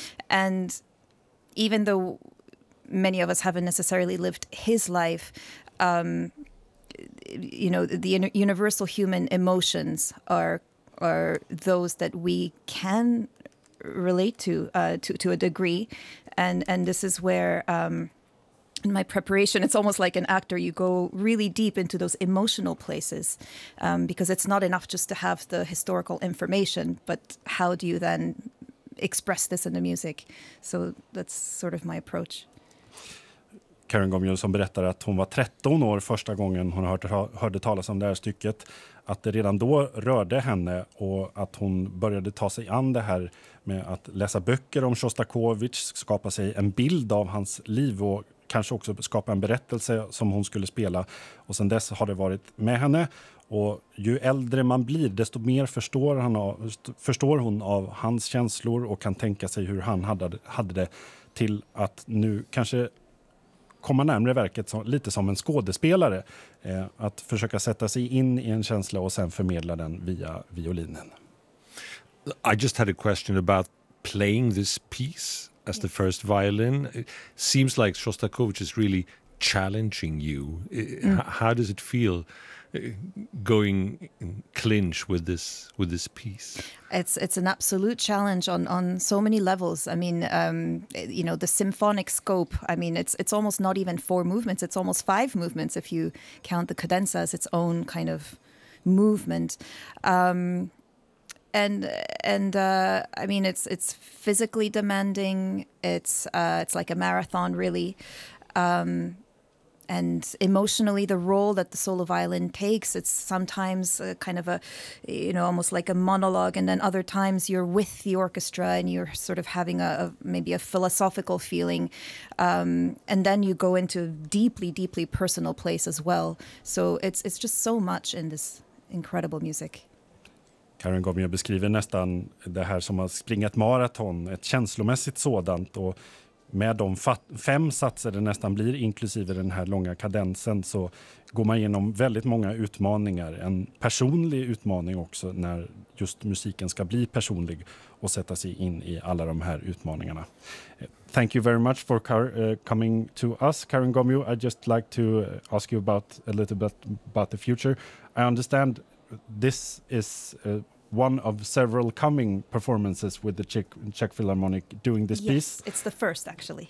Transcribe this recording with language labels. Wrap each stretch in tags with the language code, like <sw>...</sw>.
<en>And even though many of us haven't necessarily lived his life, the universal human emotions are those that we can relate to a degree, and this is where in my preparation, it's almost like an actor. You go really deep into those emotional places because it's not enough just to have the historical information, but how do you then express this in the music? So that's sort of my approach.</en> <sv>Karen Gomyo som berättar att hon var 13 år första gången hon hörde talas om det här stycket, att det redan då rörde henne och att hon började ta sig an det här med att läsa böcker om Shostakovich, skapa sig en bild av hans liv och kanske också skapa en berättelse som hon skulle spela. Och sen dess har det varit med henne, och ju äldre man blir desto mer förstår hon av hans känslor och kan tänka sig hur han hade det, till att nu kanske komma närmare verket lite som en skådespelare, att försöka sätta sig in i en känsla och sen förmedla den via violinen.</sv> <en>I just had a question about playing this piece as the first violin. It seems like Shostakovich is really challenging you. How does it feel going in clinch with this piece? It's an absolute challenge on so many levels. I mean, you know, the symphonic scope. I mean, it's almost not even four movements. It's almost five movements if you count the cadenza as its own kind of movement. I mean, it's physically demanding. It's like a marathon, really. And emotionally, the role that the solo violin takes, it's sometimes a kind of a, you know, almost like a monologue. And then other times you're with the orchestra and you're sort of having a philosophical feeling. And then you go into a deeply, deeply personal place as well. So it's just so much in this incredible music.</en> <sv>Karin Gomio beskriver nästan det här som att springa ett maraton, ett känslomässigt sådant, och med de fem satser det nästan blir, inklusive den här långa kadensen, så går man igenom väldigt många utmaningar. En personlig utmaning också, när just musiken ska bli personlig och sätta sig in i alla de här utmaningarna.</sv> <en>Thank you very much for coming to us, Karin Gomio. I just like to ask you a little bit about the future. I understand this is one of several coming performances with the Czech Philharmonic doing this piece. Yes, it's the first, actually.</en>